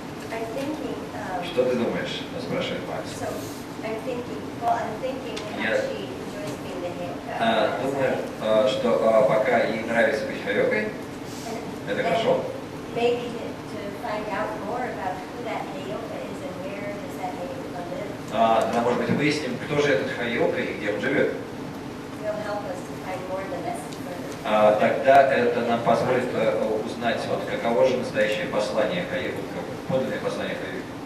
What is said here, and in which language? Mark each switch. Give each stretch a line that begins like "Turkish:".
English: I'm thinking,
Russian: Что ты думаешь? Спрашивает Макс.
English: so I'm thinking how Yeah. she enjoys being the Heyoka.
Russian: Думаю, что пока ей нравится быть Хайокой, это хорошо.
English: Maybe to find out more about who that Heyoka is and where does that Heyoka live.
Russian: Тогда, может быть, выясним, кто же этот Хайока и где он живет.
English: Will help us to find more the message for
Russian: Тогда это нам позволит узнать, вот, каково же настоящее послание Хайоки, подлинное послание Хайоки.